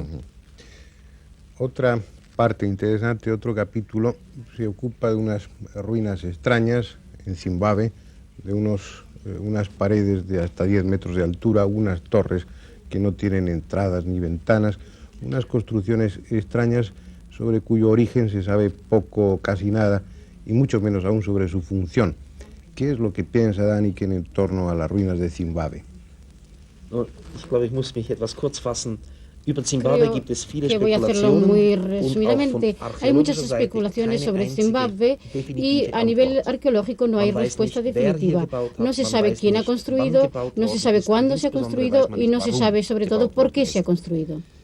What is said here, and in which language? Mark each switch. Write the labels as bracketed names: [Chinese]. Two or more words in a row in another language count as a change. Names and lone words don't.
[Spanish] Otra parte interesante, otro capítulo, se ocupa de unas ruinas extrañas en Zimbabue, de unas paredes de hasta 10 metros de altura, unas torres que no tienen entradas ni ventanas, unas construcciones extrañas sobre cuyo origen se sabe poco, casi nada, y mucho menos aún sobre su función. ¿Qué es lo que piensa Däniken en torno a las ruinas de Zimbabue? [German] Ich glaube, ich muss mich etwas kurz fassen. [Spanish] Creo que voy a hacerlo muy resumidamente. Hay muchas especulaciones sobre Zimbabue y a nivel arqueológico no hay respuesta definitiva. No se sabe quién ha construido, no se sabe cuándo se ha construido y no se sabe sobre todo por qué se ha construido.